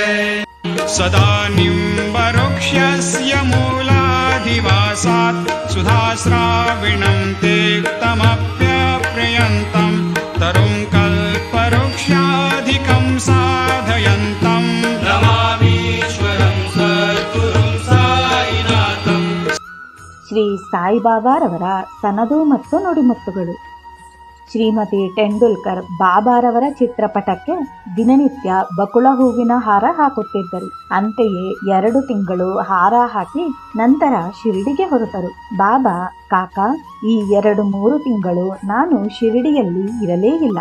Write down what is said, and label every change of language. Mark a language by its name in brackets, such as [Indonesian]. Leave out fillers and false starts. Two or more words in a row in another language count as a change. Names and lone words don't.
[Sanskrit] सदा निम्बवृक्षस्य मूलाधिवासात् सुधाश्राविणं तेक्तमप्यप्रियन्तं तरुं कल्पवृक्षाधिकं साधयन्तं नमामीश्वरं सद्गुरुं साईनाथं। [Kannada] ಶ್ರೀ ಸಾಯಿಬಾಬಾರವರ ಸನದು ಮತ್ತು ನುಡಿಮುತ್ತುಗಳು. ಶ್ರೀಮತಿ ಟೆಂಡೂಲ್ಕರ್ ಬಾಬಾರವರ ಚಿತ್ರಪಟಕ್ಕೆ ದಿನನಿತ್ಯ ಬಕುಳ ಹೂವಿನ ಹಾರ ಹಾಕುತ್ತಿದ್ದರು. ಅಂತೆಯೇ 2 ತಿಂಗಳು ಹಾರ ಹಾಕಿ ನಂತರ ಶಿರಡಿಗೆ ಹೊರಟರು. ಬಾಬಾ, ಕಾಕಾ, ಈ 2-3 ತಿಂಗಳು ನಾನು ಶಿರಡಿಯಲ್ಲಿ ಇರಲೇ ಇಲ್ಲ.